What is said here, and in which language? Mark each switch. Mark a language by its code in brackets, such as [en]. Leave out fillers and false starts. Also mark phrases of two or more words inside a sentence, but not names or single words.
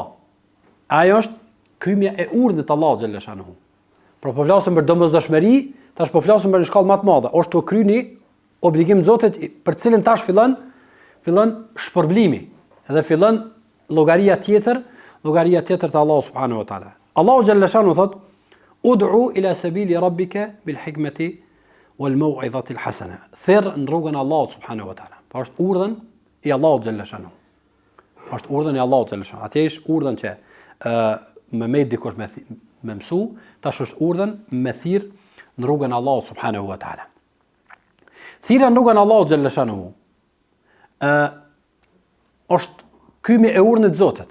[sq] Ai është kryerja e urdhit të Allahut [ar] جل شأنه. [sq] Por po flasim për domosdoshmëri, tash po flasim për një shkallë më të madhe. Është të kryer një obligim Zotit për cilën tash fillon shpërblimi dhe fillon llogaria tjetër të Allahut [ar] سبحانه وتعالى. [sq] Allahu [ar] جل شأنه [sq] thot: [ar] "ادع إلى سبيل ربك بالحكمة والموعظة الحسنة." [sq] Thirr në rrugën e Allahut [ar] سبحانه وتعالى. [sq] Po është urdhën I Allahut [ar] جل شأنه. [sq] Është urdhën e Allahut [ar] جل شأنه. [sq] Atë është urdhën që me dikush me mësu, tash është urdhën me thirr në rrugën e Allahut [ar] سبحانه وتعالى. [sq] Thirrja në rrugën e Allahut [ar] جل شأنه [sq] është kryerja e urdhit të Zotit.